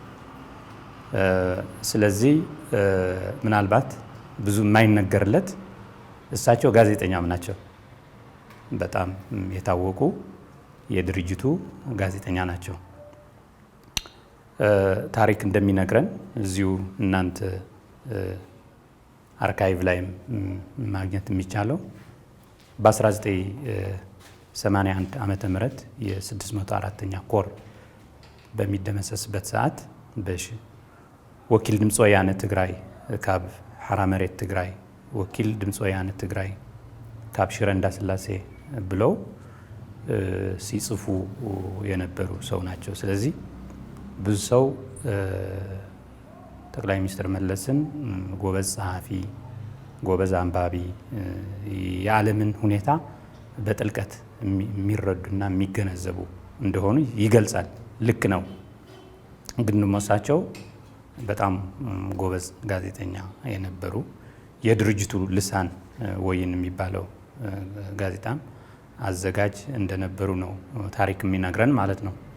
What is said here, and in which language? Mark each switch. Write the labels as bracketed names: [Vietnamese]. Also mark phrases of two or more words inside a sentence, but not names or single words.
[Amharic] ስለዚህ ምናልባት ብዙ የማይነገርለት እሳቸው ጋዜጠኛም ናቸው። በጣም የታወቁ የድርጅቱ ጋዜጠኛ ናቸው። ታሪክ እንደሚነግረን እዚሁ እናንተ አርካይቭ ላይ ማግኘት የሚቻለው በ1981 ዓመተ ምህረት የ604ኛ ኮር በሚደመሰስበት ሰዓት [Tigrinya] ወኪል ድምፂ ወያነ ትግራይ ካብ ሓራ መሬት ትግራይ ወኪል ድምፂ ወያነ ትግራይ ካብ ሽረ እንዳስላሴ [Amharic] ብለው ሲጽፉ የነበሩ ሰው ናቸው። ስለዚህ ብዙ ሰው ጠቅላይ ሚኒስትር መለስን ጎበዝ ጸሐፊ፣ ጎበዝ አንባቢ፣ የዓለምን ሁኔታ በጥልቀት የሚረዱና የሚገነዘቡ እንደሆኑ ይገልጻል። ልክ ነው። ግን እሳቸው በጣም ጎበዝ ጋዜጠኛ የነበሩ የድርጅቱ ልሳን ወይን የሚባለው ጋዜጣም አዘጋጅ እንደነበሩ ነው ታሪክ የሚነግረን ማለት ነው።